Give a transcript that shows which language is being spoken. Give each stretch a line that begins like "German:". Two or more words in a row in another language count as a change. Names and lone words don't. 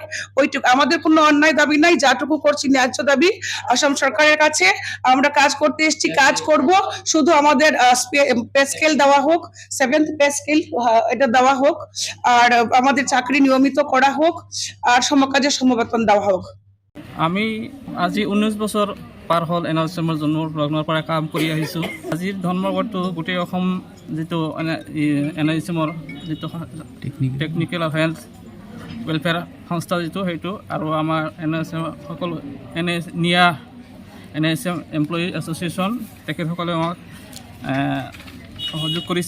Bangla: ওইটুকু আমাদের কোনো অন্যায় দাবি নাই, যাটুকু করছি ন্যায্য দাবি আসাম সরকারের কাছে। আমরা কাজ করতে এসেছি, কাজ করব, শুধু আমাদের
English: pay scale
Bangla: দেওয়া হোক, 7th
English: pay scale
Bangla: এটা দেওয়া হোক, আর আমাদের চাকরি নিয়মিত করা হোক, আর সমকাজের সমবেতন দেওয়া হোক।
Assamese: আমি আজি 19 বছৰ পাৰ হ'ল NHMৰ জন্মৰ পৰা কাম কৰি আহিছোঁ। আজিৰ ধৰ্মঘটটো গোটেই অসম যিটো NHMৰ যিটো
English: technical health welfare
Assamese: সংস্থা যিটো সেইটো, আৰু আমাৰ NHM সকলো NHM
English: employee association
Assamese: তেখেতসকলে আমাক সহযোগ কৰিছে।